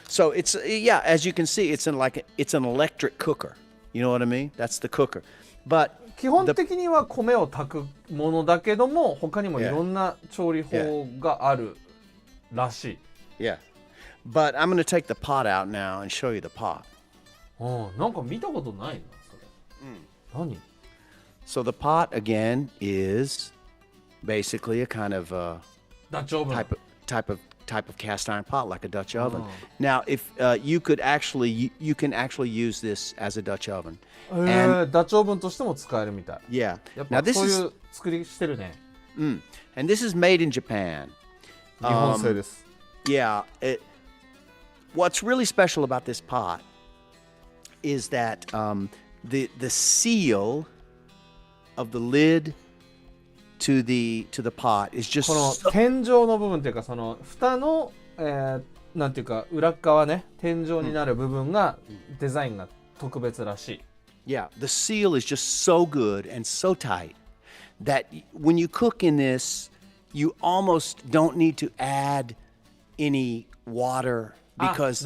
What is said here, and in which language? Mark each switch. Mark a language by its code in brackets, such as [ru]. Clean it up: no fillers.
[en] So it's as you can see, it's an electric cooker. You know what I mean? That's the cooker. But [ja] 基本的には米を炊くものだけども、他にもいろんな調理法があるらしい。 [en] yeah. But I'm going to take the pot out now and show you the pot. [ja] なんか見たことないな、それ。何 [en] So the pot again is basically a kind of [ja] ダッチオーブン。 [en] type of cast iron pot like a Dutch oven. Now, if you can actually use this as a Dutch oven. [ja] ダッチオーブンとしても使えるみたい。 [en] Yeah. [ja] やっ [en] Now [ja] ぱ [en] this [ja] そうい [en] is [ja] う作りしてるね。 [en] and this is made in Japan. [ja] 日本製です。 [en] Yeah. What's really special about this pot is that the seal of the lid to the pot is just [ja] この天井の部分っていうかその蓋の、なんていうか裏側ね天井になる部分が、デザインが特別らしい。 [en] Yeah, the seal is just so good and so tight that when you cook in this, you almost don't need to add any water because